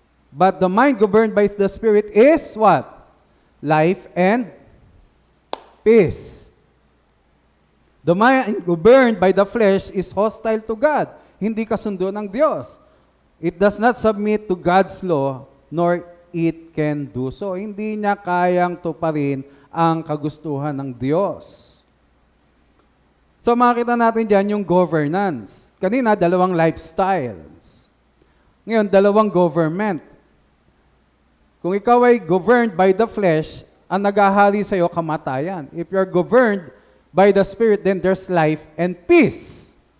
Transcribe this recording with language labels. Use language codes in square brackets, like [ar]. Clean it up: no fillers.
[en] But the mind governed by the Spirit is what? Life and peace. The mind governed by the flesh is hostile to God. [tl] Hindi kasundo ng Diyos. [en] It does not submit to God's law, nor it can do so. [tl] Hindi niya kayang tuparin ang kagustuhan ng Diyos. So makita natin dyan yung governance. Kanina, dalawang lifestyles. Ngayon, dalawang government. Kung ikaw ay [en] governed by the flesh, [tl] ang naghahari sa iyo kamatayan. [en] If you're governed by the Spirit, then there's life and peace.